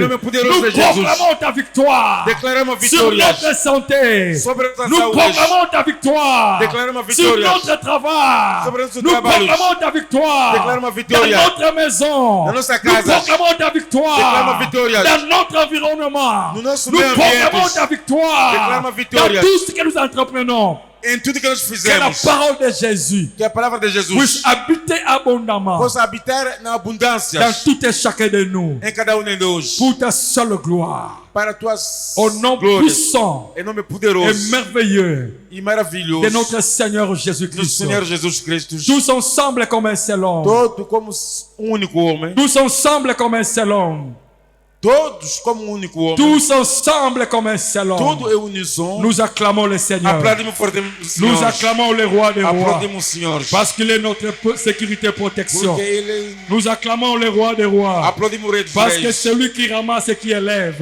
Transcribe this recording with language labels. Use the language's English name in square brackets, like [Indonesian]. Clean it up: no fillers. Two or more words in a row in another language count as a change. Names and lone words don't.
[French] Nous proclamons ta victoire sur notre santé, nous proclamons ta victoire sur notre travail, nous proclamons ta victoire dans notre maison, nous proclamons ta victoire dans notre environnement, nous proclamons ta victoire dans tout ce que nous entreprenons. [Portuguese] Em tudo que nós [French] Que la [Portuguese] fizemos, [French] parole de Jésus [Portuguese] que a palavra de Jesus [French] puisse habiter abondamment [Portuguese] possa habitar na abundância [French] dans tout et chacun de nous, [Portuguese] em cada de nós, [French] pour ta seule gloire, [Portuguese] para tuas [French] au nom [Portuguese] glórias, [French] puissant [Portuguese] em nome [French] et [Portuguese] poderoso [French] merveilleux [Portuguese] e maravilhoso [French] de notre Seigneur [Portuguese] do [French] Jésus-Christ. [Portuguese] Senhor Jesus Cristo, [French] Tous ensemble comme un seul homme, [Portuguese] todo como único homem, [French] tous ensemble comme un seul homme, [Portuguese] todos como único homem, [French] tous ensemble comme un seul homme. [Portuguese] tudo é uníssono. [French] Nous acclamons le Seigneur, [Portuguese] Aplaudimos fortemente o Senhor. [French] nous acclamons le roi des rois, [Portuguese] Aplaudimos o Senhor. [French] parce qu'il est notre sécurité et protection. [Portuguese] Porque ele [French] Nous acclamons le roi des rois, [Portuguese] aplaudimos o Rei dos [French] parce que [Portuguese] Reis. [French] celui qui ramasse et qui élève